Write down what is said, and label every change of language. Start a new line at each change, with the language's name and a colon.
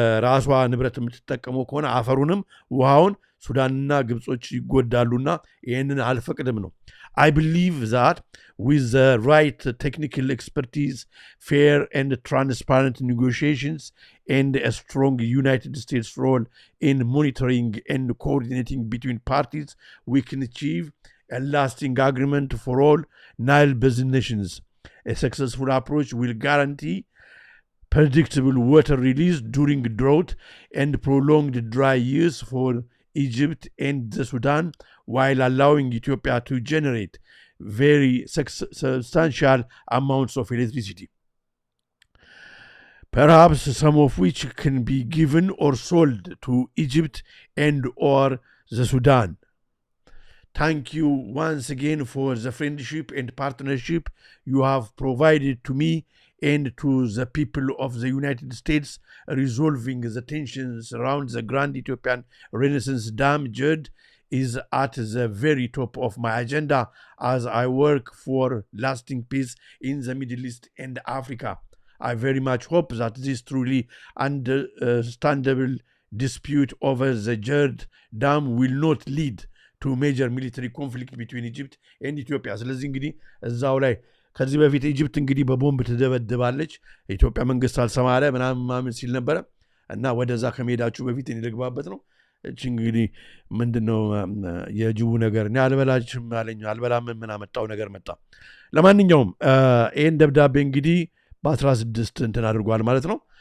Amharic: ራሷ ንብረት የምትጠቀመው ከሆነ አፈሩንም ውሃውን ሱዳንና ግብጾች ይጎዳሉና ይህንን አልፈቅድም ነው
English: I believe that with the right technical expertise, fair and transparent negotiations, and a strong United States role in monitoring and coordinating between parties, we can achieve a lasting agreement for all Nile Basin nations. A successful approach will guarantee predictable water release during drought and prolonged dry years for Egypt and the Sudan, while allowing Ethiopia to generate very substantial amounts of electricity, perhaps some of which can be given or sold to Egypt and or the Sudan. Thank you once again for the friendship and partnership you have provided to me and to the people of the United States, resolving the tensions around the Grand Ethiopian Renaissance Dam JERD is at the very top of my agenda as I work for lasting peace in the Middle East and Africa. I very much hope that this truly understandable dispute over the JERD Dam will not lead to major military conflict between Egypt and Ethiopia.
Amharic: ስለዚህ እንግዲህ እዛው ላይ ከዚህ በፊት ኢጅፕት እንግዲህ በቦምብ ትደበድባለች ኢትዮጵያ መንግስት አልሰማለ ምናምን ሲል ነበር እና ወደዛ ከመሄዳችሁ በፊት እኔ ልግባበት ነው እቺ እንግዲህ ምንድነው የጅቡ ነገር እኔ አልበላችም አለኝ አልበላም ምን አመጣው ነገር መጣ ለማንኛውም ይሄን ደብዳቤ እንግዲህ በ16 እንትን አድርጓል ማለት ነው